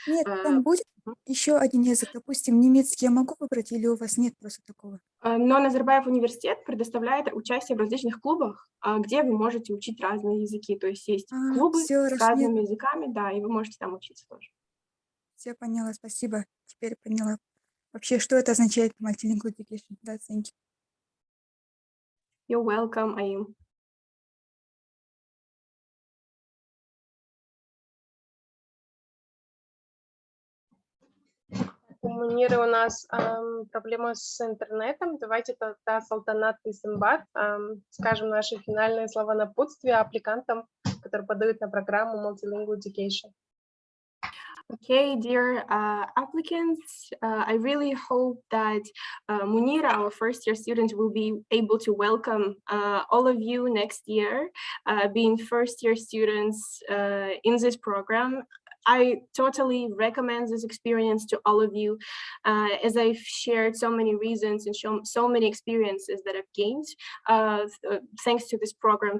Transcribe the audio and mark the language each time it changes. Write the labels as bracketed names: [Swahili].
[Russian] Нет, там будет еще один язык, допустим, немецкий я могу выбрать или у вас нет просто такого? Но Назарбаев университет предоставляет участие в различных клубах, где вы можете учить разные языки. То есть есть клубы Все, с разными языками, да, и вы можете там учиться тоже. Все поняла, спасибо. Теперь поняла. Вообще, что это означает Multilingual Education? Да, [English] thank you. You're welcome, Aim. [Russian] У Муниры у нас проблема с интернетом. Давайте тогда Saltanat и Symbat скажем наши финальные слова напутствия аппликантам, которые подают на программу Multilingual Education. [English] Okay, dear applicants, I really hope that Munira, our first-year student, will be able to welcome all of you next year, being first-year students in this program. I totally recommend this experience to all of you, as I've shared so many reasons and shown so many experiences that I've gained thanks to this program.